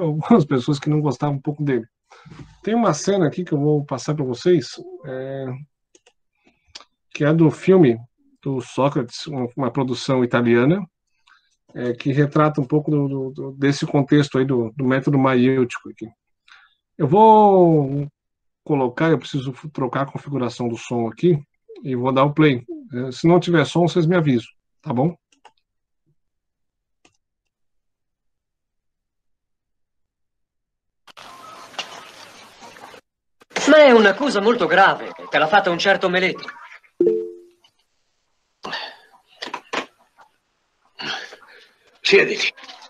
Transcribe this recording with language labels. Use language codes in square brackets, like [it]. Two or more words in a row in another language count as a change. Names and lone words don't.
[pt] Algumas pessoas que não gostavam um pouco dele. Tem uma cena aqui que eu vou passar para vocês, que é do filme do Sócrates, uma produção italiana, que retrata um pouco desse contexto aí do método maiêutico aqui. Eu vou colocar, eu preciso trocar a configuração do som aqui e vou dar o play. Se não tiver som, vocês me avisam, tá bom? [it] Ma è un'accusa molto grave. Te l'ha fatta un certo Meleto. Siediti.